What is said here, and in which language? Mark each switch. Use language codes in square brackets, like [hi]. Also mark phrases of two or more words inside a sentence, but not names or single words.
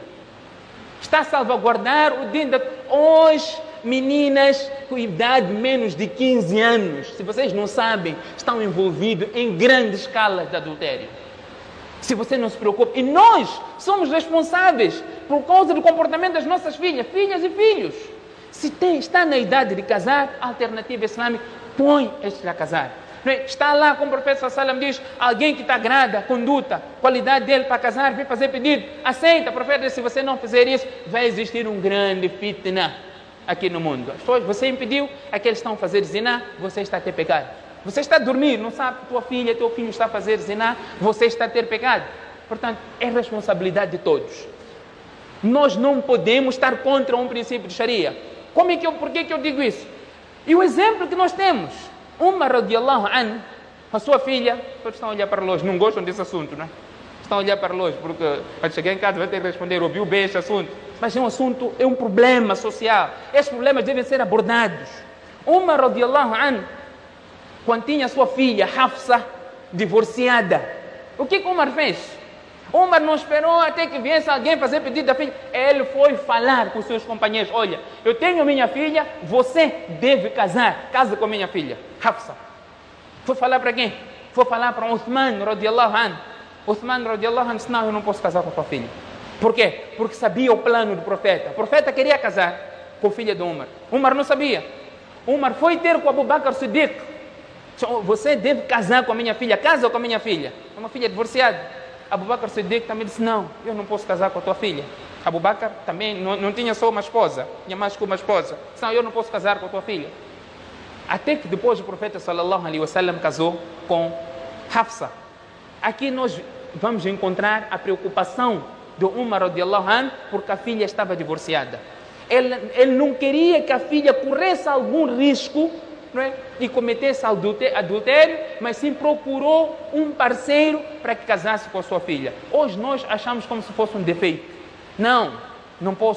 [pt] Está a salvaguardar o din da... Hoje, meninas com idade menos de 15 anos, se vocês não sabem, estão envolvidos em grandes escalas de adultério. Se você não se preocupa, e nós somos responsáveis por causa do comportamento das nossas filhas e filhos. Se está na idade de casar, a alternativa islâmica, põe estes a casar. Está lá, como o profeta [ar] صلى الله عليه وسلم [pt] diz, alguém que está grada, conduta, qualidade dele para casar, vem fazer pedido, aceita. O profeta diz, se você não fizer isso, vai existir um grande fitna aqui no mundo. As pessoas, você impediu, aqueles que estão a fazer zina, você está a ter pecado. Você está a dormir, não sabe que tua filha, teu filho está a fazer zina, você está a ter pecado. Portanto, é responsabilidade de todos. Nós não podemos estar contra um princípio de Sharia. Por que eu digo isso? E o exemplo que nós temos, [ar] عمر رضي الله عنه, [pt] a sua filha, todos estão a olhar para longe, não gostam desse assunto, não é? Estão a olhar para longe, porque quando chegar em casa vai ter que responder, ouviu bem este assunto. Mas é um assunto, é um problema social. Esses problemas devem ser abordados. [ar] عمر رضي الله عنه, [pt] quando tinha a sua filha, Hafsa, divorciada, o que Umar fez? Umar não esperou até que viesse alguém fazer pedido da filha. Ele foi falar com seus companheiros. Olha, eu tenho minha filha, você deve casar. Casa com minha filha, Hafsa. Foi falar para quem? Foi falar para Uthman [ar] رضي الله عنه. [pt] Uthman [ar] رضي الله عنه [pt] disse, não, eu não posso casar com a tua filha. Por quê? Porque sabia o plano do profeta. O profeta queria casar com a filha de Umar. Umar não sabia. Umar foi ter com Abu Bakr Siddiq. Você deve casar com a minha filha. Casa com a minha filha. É uma filha divorciada. Abu Bakr Siddiq também disse, não, eu não posso casar com a tua filha. Abu Bakr também não tinha só uma esposa, tinha mais que uma esposa. Disse, não, eu não posso casar com a tua filha. Até que depois o profeta [ar] صلى الله عليه وسلم [pt] casou com Hafsa. Aqui nós vamos encontrar a preocupação de Umar [ar] رضي الله عنه, [pt] porque a filha estava divorciada. Ele não queria que a filha corresse algum risco, não é? E cometesse adultério, mas sim procurou um parceiro para que casasse com a sua filha. Hoje nós achamos como se fosse um defeito. Não posso.